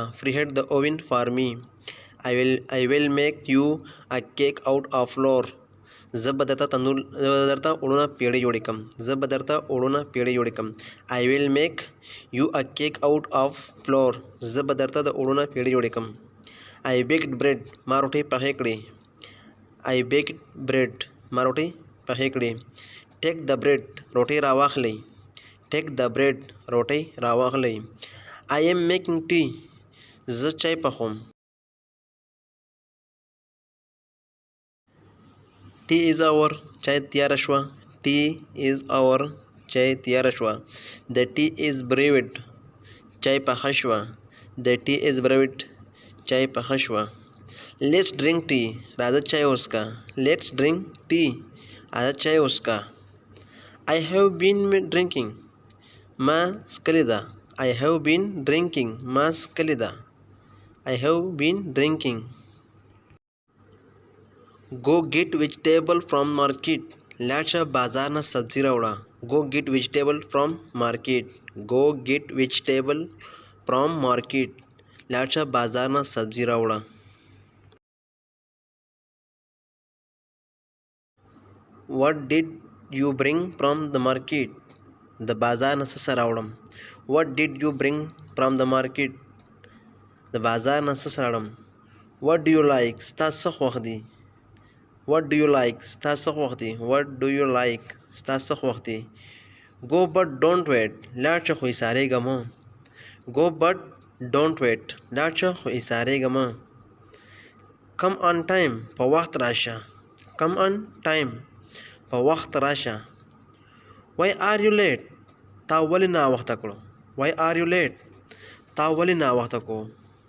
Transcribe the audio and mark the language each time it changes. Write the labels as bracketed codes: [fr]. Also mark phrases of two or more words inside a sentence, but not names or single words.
[en] preheat the oven for me. I will make you a cake out of flour. [ps] زه به درته اوړونه پیړې جوړې کړم. زه به درته اوړونه پیړې جوړې کړم. [en] I will make you a cake out of flour. [ps] زه به درته د اوړونه پیړې جوړې کړم. [en] I baked bread. [ps] ما روټۍ پخې کړې. [en] I baked bread. [ps] ما روټۍ پخې کړې. [en] Take the bread. [ps] روټۍ راواخلئ. [en] Take the bread. [ps] روټۍ راواخلئ. [en] I am making tea. [ps] زه چای پخوم. [en] Tea is our. [ps] چای تیاره شوه. [en] Tea is our. [ps] چای تیاره شوه. [en] The tea is brewed. [ps] چای پخه شوه. [en] The tea is brewed. [ps] چای پخه شوه. [en] Let's drink tea. [ps] راځه چای وڅښه. [en] Let's drink tea. [ps] راځه چای وڅښه. [en] I have been drinking. [ps] ما څښلې ده. [en] I have been drinking. [ps] ما څښلې ده. [en] I have been drinking. Go get vegetable from market. [ps] لاړ شه بازار نه سبزي راوړه. [en] Go get vegetable from market. Go get vegetable from market. [ps] لاړ شه بازار نه سبزي راوړه. [en] What did you bring from the market? [ps] د بازار نه څه راوړم. [en] What did you bring from the market? [ps] د بازار نه څه راوړم. [en] What do you like? [ps] ستا څه خوښ دي. [en] What do you like? [ps] ستا څه خوښ دي. [en] What do you like? [ps] ستا څه خوښ دي. [en] Go but don't wait. [ps] لاړ شه خو ایسارېږه مه. [en] Go but don't wait. [ps] لاړ شه خو ایسارېږه مه. [en] Come on time. [ps] په وخت راشه. [en] Come on time. [ps] په وخت راشه. [en] Why are you late? [ps] تا ولې ناوخته کړو. [en] Why are you late? [ps] تا ولې ناوخته کړو.